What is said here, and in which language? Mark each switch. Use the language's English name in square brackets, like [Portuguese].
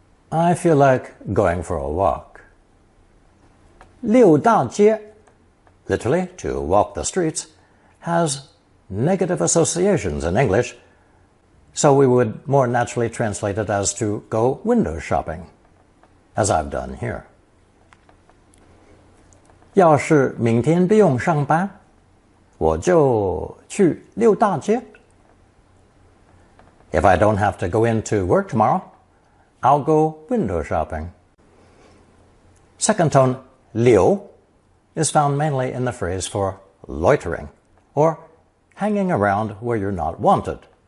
[English] I feel like going for a walk. 溜大街, literally to walk the streets, has negative associations in English, so we would more naturally translate it as to go window shopping, as I've done here. [Chinese] 要是明天不用上班，我就去溜大街. [English] If I don't have to go into work tomorrow, I'll go window shopping. Second tone 溜 is found mainly in the phrase for loitering, or hanging around where you're not wanted.